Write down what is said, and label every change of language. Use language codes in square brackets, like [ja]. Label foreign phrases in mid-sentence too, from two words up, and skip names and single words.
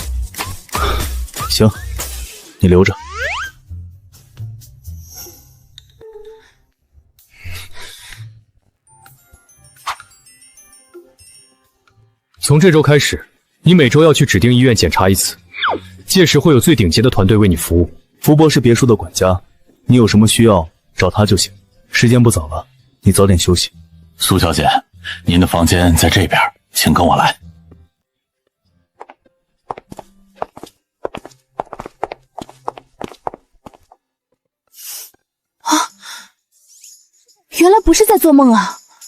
[zh] 行，你留着。從這周開始，你每周要去指定醫院檢查一次，屆時會有最頂級的團隊為你服務。福伯是別墅的管家，你有什麼需要找他就行。時間不早了，你早點休息。蘇小姐，您的房間在這邊，請跟我來。啊，原来不是在做夢啊！